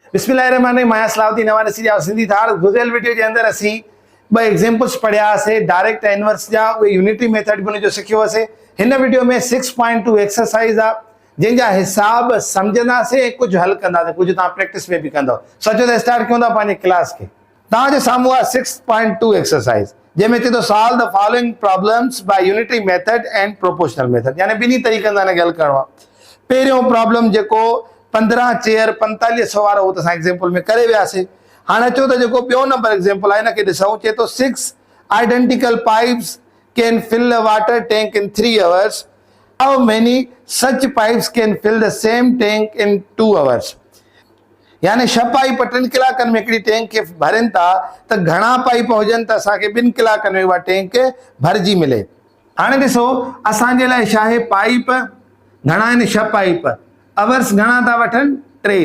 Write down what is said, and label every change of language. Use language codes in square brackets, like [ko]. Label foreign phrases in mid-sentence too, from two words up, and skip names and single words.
[ar] बिस्मिल्लाहिर्रहमानिर्रहीम। [sd] मैं सलाउद्दीन नवां नसीर सिंधी थाल। गुज़िरियल वीडियो के अंदर असी ब एग्जांपल्स पढ़ियासीं डायरेक्ट ऐं इनवर्स जा, उहे [en] unitary method [sd] भी उनजो सिखियोसीं। हिन वीडियो में 6.2 एक्सरसाइज आ जिनजा हिसाब समझंदासीं, कुछ हल कंदासीं, कुछ तव्हां प्रैक्टिस में भी कंदव। सोचो त स्टार्ट कयूं था पंहिंजे क्लास के। तव्हांजे साम्हूं आहे 6.2 एक्सरसाइज जंहिंमें चए थो [en] solve the following problems by unitary method and proportional method, [sd] यानी ॿिन्ही तरीक़नि सां हिनखे हल करिणो आहे। पहिरियों प्रॉब्लम जेको 15 चेयर 4500 वारो हो त असां एग्जांपल में करे वियासीं। हाणे अचो त जेको ॿियो नंबर एग्जांपल आहे हिनखे ॾिसूं। चए थो [en] 6 identical pipes can fill a water tank in 3 hours. How many such pipes can fill the same tank in 2 hours? [sd] यानी 6 पाइप 3 कलाकनि में हिकिड़ी टैंक खे भरनि था त घणा पाइप हुजनि त असांखे 2 कलाकनि में उहा टैंक भरिजी मिले। हाणे ॾिसो असांजे लाइ छा आहे, पाइप घणा आहिनि, 6 पाइप। अवर्स घणा था वठनि, 3।